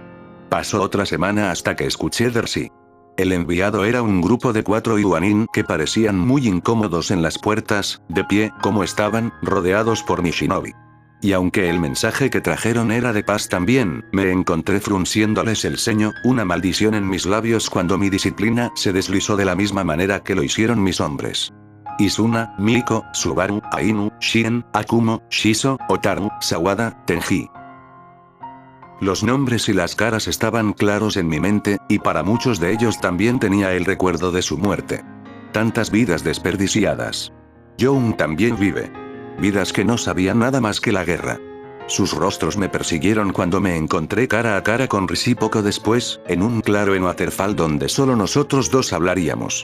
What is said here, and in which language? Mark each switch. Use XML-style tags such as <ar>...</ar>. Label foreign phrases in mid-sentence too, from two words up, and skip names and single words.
<es>Pasó otra semana hasta que escuché Dersi. El enviado era un grupo de 4 Iwanin que parecían muy incómodos en las puertas, de pie, como estaban, rodeados por mi shinobi. Y aunque el mensaje que trajeron era de paz también, me encontré frunciéndoles el ceño, una maldición en mis labios cuando mi disciplina se deslizó de la misma manera que lo hicieron mis hombres. Izuna, Miko, Subaru, Ainu, Shien, Akumo, Shiso, Otaru, Sawada, Tenji. Los nombres y las caras estaban claros en mi mente, y para muchos de ellos también tenía el recuerdo de su muerte. Tantas vidas desperdiciadas. Young también vive. Vidas que no sabían nada más que la guerra. Sus rostros me persiguieron cuando me encontré cara a cara con Rishi poco después, en un claro en Waterfall donde solo nosotros dos hablaríamos.</es>